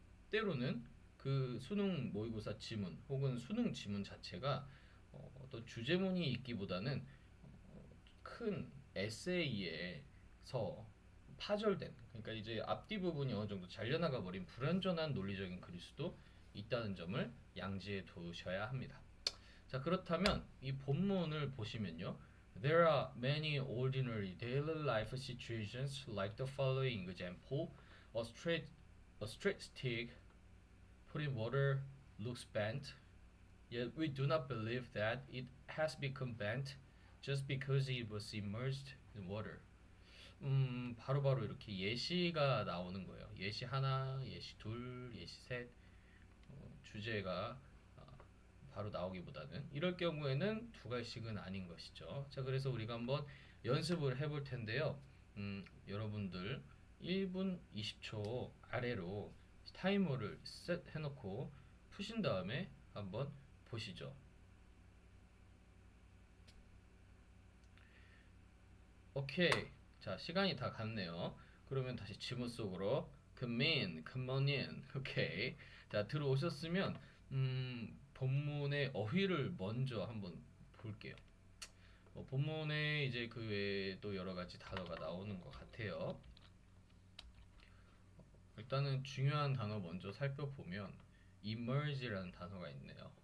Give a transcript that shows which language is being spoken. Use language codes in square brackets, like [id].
[ko] 때로는 그 수능 모의고사 지문 혹은 수능 지문 자체가 어떤 주제문이 있기보다는 큰 에세이에서 파절된 그러니까 이제 앞뒤 부분이 어느 정도 잘려나가 버린 불완전한 논리적인 글일 수도 있다는 점을 양지해 두셔야 합니다. 자, 그렇다면 이 본문을 보시면요. [en] There are many ordinary daily life situations like the following example. A straight stick put in water looks bent, yet we do not believe that it has become bent just because it was immersed in water. [ko] 바로바로 이렇게 예시가 나오는 거예요. 예시 하나, 예시 둘, 예시 셋. 주제가 바로 나오기보다는 이럴 경우에는 두 가지씩은 아닌 것이죠. 자, 그래서 우리가 한번 연습을 해볼 텐데요. 여러분들 1분 20초 아래로 타이머를 셋 해놓고 푸신 다음에 한번 보시죠. 오케이. 자, 시간이 다 갔네요. 그러면 다시 지문 속으로 [en] come in, come on in. [ko] 오케이. 자, 들어오셨으면 본문의 어휘를 먼저 한번 볼게요. 본문에 이제 그 외에 또 여러 가지 단어가 나오는 것 같아요. 일단은 중요한 단어 먼저 살펴보면 emerge라는 단어가 있네요.